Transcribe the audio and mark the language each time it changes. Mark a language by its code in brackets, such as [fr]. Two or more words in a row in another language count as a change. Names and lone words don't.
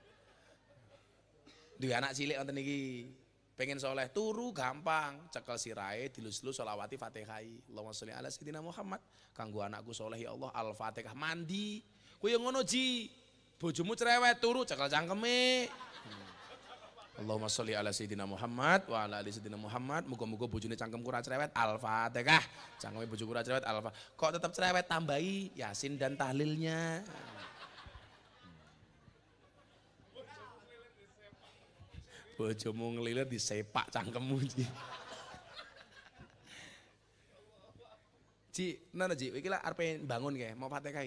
[jv] Duwe anak cilik wonten iki. Pengen soleh turu gampang, cekel sirahe dilus-lus sholawati Fatihai. [ar] اللهم صل على سيدنا محمد. [jv] Kanggo anakku soleh ya Allah Al-Fatihah mandi. Kuwi ngono Ji. Bojomu cerewet turu cekel cangkeme. [ar] اللهم صل على سيدنا محمد وعلى آل سيدنا محمد. [jv] Muga-muga bojone cangkemku ora cerewet Al-Fatihah. Cangkeme bojoku ora cerewet Al-Fatihah. Kok tetap cerewet tambahi Yasin dan tahlilnya. Bojomu ngelilir disepak cangkemmu Ji. Ji, nana Ji, iki lah arep bangun kae, mau Fatihah.